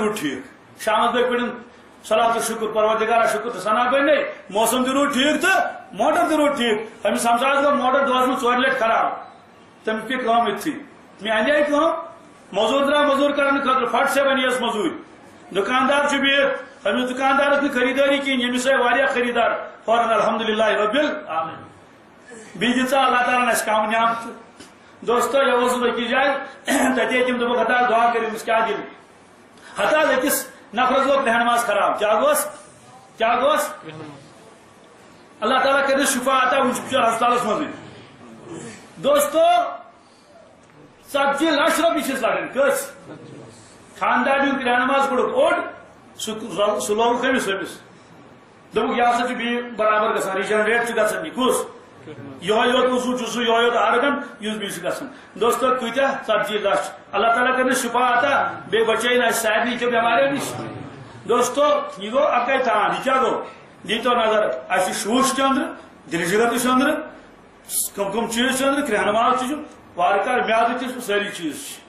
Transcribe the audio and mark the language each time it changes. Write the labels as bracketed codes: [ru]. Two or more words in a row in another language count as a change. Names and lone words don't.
[ks] روٗد ٹھیٖک شامس بٲگۍ پٔرِن صلاۃ شکر پروردگارا شکر تو ثنا بنے موسم تہ روٗد ٹھیٖک تو موٹر تہ روٗد ٹھیٖک أمِس ہمسایس گوٚو موٹر دۄہس منٛز 4 لٹہِ خراب تٔمِس پیٚیہِ کٲم یِتھٕے مےٚ اندے کٲم مزوٗر درٛاو مزوٗر کرنہٕ خٲطرٕ فٹ سے بنی یس مزوٗرۍ دُکاندار چھُ بِہِتھ أمِس دُکاندارس نہٕ خریدٲری کِہیٖنۍ ییٚمِس آیہِ واریاہ خریدار فوراً [ar] الحمدللہ رب العالمین [ks] بیٚیہِ دِژا اللہ تعالیٰ اَسہِ کم نعمت دوستو یہ اوسُس بہٕ أکِس جایہِ تتے تِم دوٚپُکھ ہتا دعا کٔرِو أمِس کیٛاہ دِل ہتا أکِس نفرس گو رہنماز خراب کیا گوس اللہ تعالیٰ کرے شفا عطا وہ ہسپتالس مزے دوستو 40 لچھ رۄپیہِ چھِس لگان کٔژ خاندان رہنماز کوٚڑُکھ اوٚڑ سُہ لوگُکھ أمِس دوٚپُکھ یہِ ہسا چھُ بیٚیہِ برابر گژھان رِجنریٹ چھُ گژھان یہِ کُس یہوے یوت اوسوٗ چھُ سُہ یہوے یوت آرگن یُس بیٚیہِ چھُ گژھان دوستو کۭتیاہ 40 لچھ اللہ تعالیٰ کرے شفا عطا بیٚیہِ بچٲیِن اَسہِ سارنٕے کیٚو بٮ۪ماریو نِش دوستو یہ گو اکے تان یہ کیا گو دیتو نظر اچھے شوش تہ اندر دل جگر تہ اندر کم کم چیز اندر رہنماز تہ وارکار میادٕ تہ ساری چیز